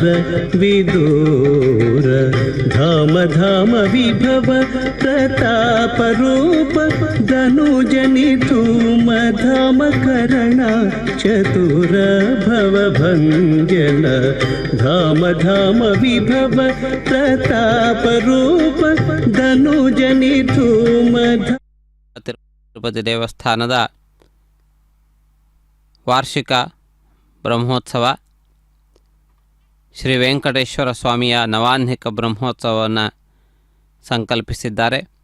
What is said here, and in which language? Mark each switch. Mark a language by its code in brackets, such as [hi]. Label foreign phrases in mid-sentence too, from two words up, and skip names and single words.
[sa] విదూర ధామ ధామ విభవ ప్రతాప రూప ధనుజని ధూమ ధామ కరణ చతుర భవ భంజన ధామ ధామ విభవ ప్రతాప రూಪ ಧನುಜನಿ ಧೂಮ [kn] ತಿರುಪತಿ ದೇವಸ್ಥಾನದ ವಾರ್ಷಿಕ ಬ್ರಹ್ಮೋತ್ಸವ ಶ್ರೀ ವೆಂಕಟೇಶ್ವರ ಸ್ವಾಮಿಯ ನವಾಹ್ನಿಕ ಬ್ರಹ್ಮೋತ್ಸವವನ್ನು ಸಂಕಲ್ಪಿಸಿದ್ದಾರೆ.